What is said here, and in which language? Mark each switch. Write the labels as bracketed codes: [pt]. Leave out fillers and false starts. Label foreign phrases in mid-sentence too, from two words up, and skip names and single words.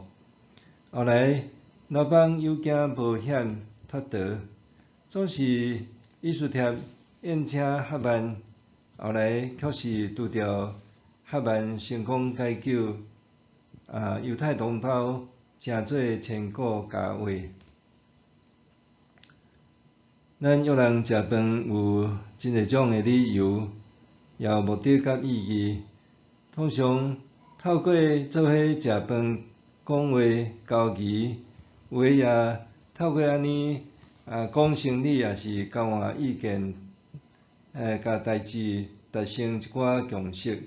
[nan] 后来刘邦有惊无险脱逃，总是以斯帖宴请哈曼，后来却是除掉哈曼，成功解救犹太同胞，成做千古佳话。咱约人食饭有真侪种诶理由，也有目的甲意义。通常透过做伙食饭、讲话、交谊，有诶也透过安尼讲生理，也是交换意见，甲代志达成一寡共识。